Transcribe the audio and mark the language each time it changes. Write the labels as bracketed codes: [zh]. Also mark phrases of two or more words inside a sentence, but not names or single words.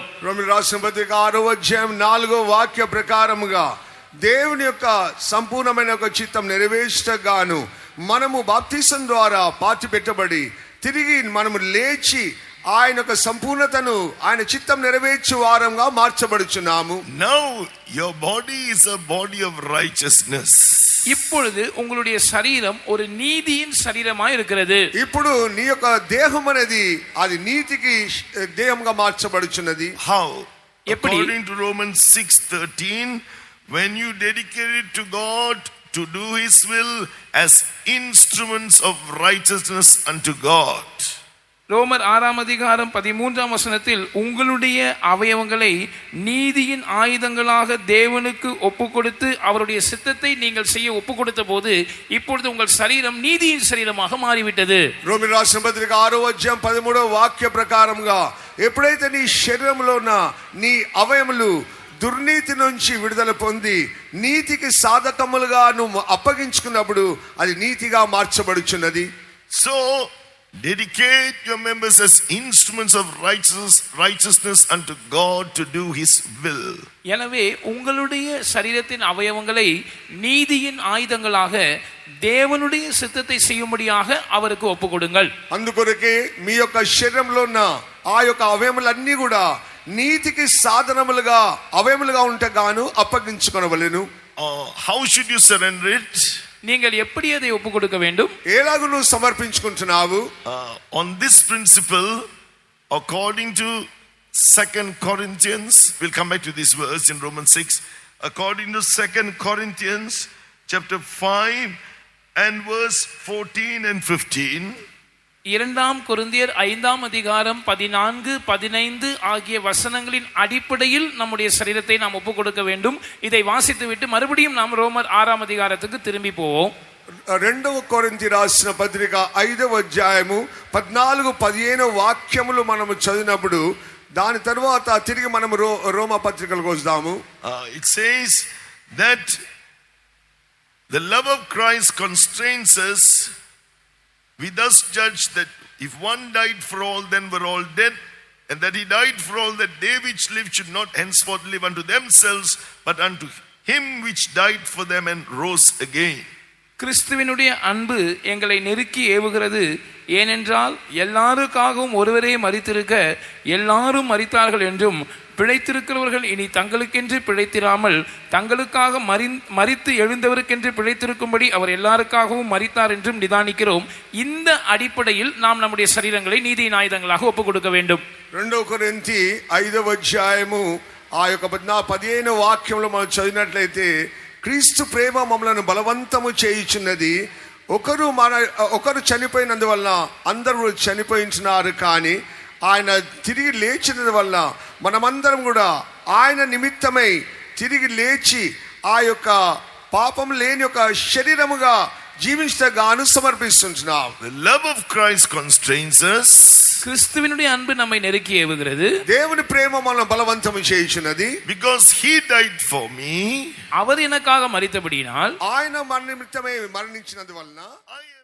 [te] రోమిల్ రాసిన పత్రిక 6వ అధ్యాయం 4వ వాక్య ప్రకారముగా దేవుని యొక్క సంపూర్ణమైన ఒక చిత్తం నెరవేర్చగాను మనము బాప్తిసం ద్వారా పాతి పెట్టబడి తిరిగి మనము లేచి ఆయన యొక్క సంపూర్ణతను ఆయన చిత్తం నెరవేర్చు వారంగా మార్చబడుచున్నాము. [en] Now your body is a body of righteousness. [ta] இப்பொழுது உங்களுடைய சரீரம் ஒரு நீதியின் சரீரமாய் இருக்கிறது. [te] ఇప్పుడు నీ యొక్క దేహం అనేది అది నీతికి దేహంగా మార్చబడుచున్నది. [en] How? According to Romans 6:13, when you dedicate it to God to do his will as instruments of righteousness unto God. [ta] ரோமர் 6ஆம் அதிகாரம் 13ஆம் வசனத்தில் உங்களுடைய அவயவங்களை நீதியின் ஆயுதங்களாக தேவனுக்கு ஒப்புக்கொடுத்து அவருடைய சித்தத்தை நீங்கள் செய்ய ஒப்புக்கொடுத்த போது இப்பொழுது உங்கள் சரீரம் நீதியின் சரீரமாக மாறிவிட்டது. [te] రోమిల్ రాసిన పత్రిక 6వ అధ్యాయం 13వ వాక్య ప్రకారముగా ఎప్పుడైతే నీ శరీరంలో ఉన్న నీ అవయములు దుర్నీతి నుంచి విడుదల పొంది నీతికి సాధకములుగా నువ్వు అప్పగించుకున్నప్పుడు అది నీతిగా మార్చబడుచున్నది. [en] So dedicate your members as instruments of righteousness unto God to do his will. [ta] எனவே உங்களுடைய சரீரத்தின் அவயவங்களை நீதியின் ஆயுதங்களாக தேவனுடைய சித்தத்தை செய்யும்படியாக அவருக்கு ஒப்புக்கொடுங்கள். [te] అందుకొరకే మీ యొక్క శరీరంలో ఉన్న ఆ యొక్క అవయములన్నీ కూడా నీతికి సాధనములుగా అవయములుగా ఉంటగాను అప్పగించుకొనవలెను. [en] How should you surrender it? [ta] நீங்கள் எப்படி அதை ஒப்பு கொடுக்க வேண்டும்? [te] ఎలాగ నువ్వు సమర్పించుకుంటున్నావు? [en] On this principle, according to 2 Corinthians, we'll come back to this verse in Romans 6. According to 2 Corinthians chapter 5 and verse 14 and 15. [ta] 2 கொரிந்தியர் 5ஆம் அதிகாரம் 14, 15 ஆகிய வசனங்களின் அடிப்படையில் நம்முடைய சரீரத்தை நாம் ஒப்பு கொடுக்க வேண்டும். இதை வாசித்துவிட்டு மறுபடியும் நாம் ரோமர் 6ஆம் அதிகாரத்துக்கு திரும்பி போவோம். [te] 2వ కొరింథీ రాసిన పత్రిక 5వ అధ్యాయము 14, 15 వాక్యములు మనము చదివినప్పుడు దాని తర్వాత తిరిగి మనము రోమా పత్రికలకు వస్తాము. [en] It says that the love of Christ constrains us. We thus judge that if one died for all, then were all dead, and that he died for all, that they which live should not henceforth live unto themselves, but unto him which died for them and rose again. [ta] கிறிஸ்துவினுடைய அன்பு எங்களை நெருக்கி ஏவுகிறது. ஏனென்றால் எல்லாருக்காகவும் ஒருவரே மரித்திருக்க எல்லாரும் மரித்தார்கள் என்றும் பிழைத்திருக்கிறவர்கள் இனி தங்களுக்கென்று பிழைத்திராமல் தங்களுக்காக மரித்து எழுந்தவருக்கென்று பிழைத்திருக்கும்படி அவர் எல்லாருக்காகவும் மரித்தார் என்றும் நிதானிக்கிறோம். இந்த அடிப்படையில் நாம் நம்முடைய சரீரங்களை நீதியின் ஆயுதங்களாக ஒப்புக் கொடுக்க வேண்டும். [te] 2 కొరింథీ 5వ అధ్యాయము ఆ యొక్క 15వ వాక్యంలో మనం చదివినట్లయితే క్రీస్తు ప్రేమ మమ్మలను బలవంతము చేయుచున్నది, ఒకరు చనిపోయినందువల్ల అందరూ చనిపోయించినారు, కానీ ఆయన తిరిగి లేచినందు వల్ల మనమందరం కూడా ఆయన నిమిత్తమై తిరిగి లేచి ఆ యొక్క పాపం లేని యొక్క శరీరముగా జీవించగాను సమర్పిస్తున్నాం. [en] The love of Christ constrains us. [ta] கிறிஸ்துவினுடைய அன்பு நம்மை நெருக்கி ஏவுகிறது. [te] దేవుని ప్రేమ మనల్ని బలవంతము చేయుచున్నది. [en] Because he died for me. [ta] அவர் எனக்காக மரித்தபடியினால், [te] ఆయన మన నిమిత్తమై మరణించినందువలన